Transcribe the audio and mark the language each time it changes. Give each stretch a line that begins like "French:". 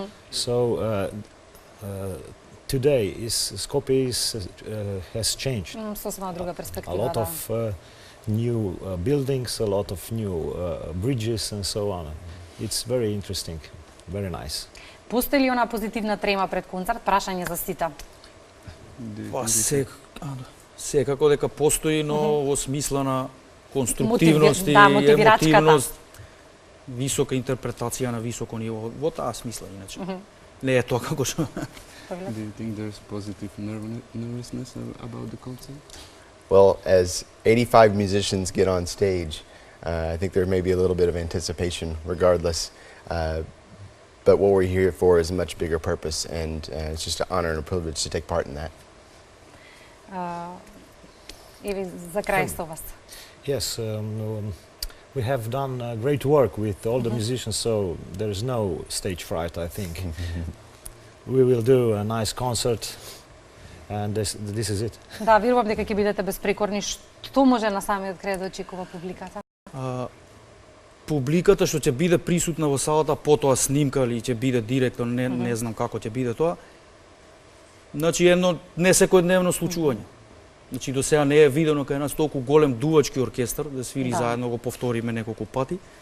English: So today Skopje has changed.
Macedonian: Сосема друга
English: A
Macedonian: перспектива.
English: lot
Macedonian: да.
English: of new buildings, a lot of new bridges and so on. It's very interesting, very nice.
Macedonian: Постои ли она позитивна трема пред концерт? Прашање за сите. Па секако дека постои, но во смисла на конструктивност и мотивирачката. емотивност, висока интерпретација на високо ниво, во таа смисла иначе. Не е тоа како што
English: Do you think there's positive nervousness about the concert? Well, as 85 musicians get on stage, I think there may be a little bit of anticipation regardless. But what we're here for is a much bigger purpose, and it's just an honor and a privilege to take part in that.
Macedonian: Или за крај со вас.
English: Yes, we have done great work with all the musicians, so there is no stage fright, I think. We will do a nice concert, and this is it.
Macedonian: Да, верувам дека ќе бидете безпрекорни. Што може на самиот крај да очекува публиката? публиката што ќе биде присутна во салата, потоа снимка или ќе биде директно, не знам како ќе биде тоа. Значи едно не секојдневно случување. Значи до сега не е видено кај нас толку голем дувачки оркестар да свири заедно, го повториме неколку пати.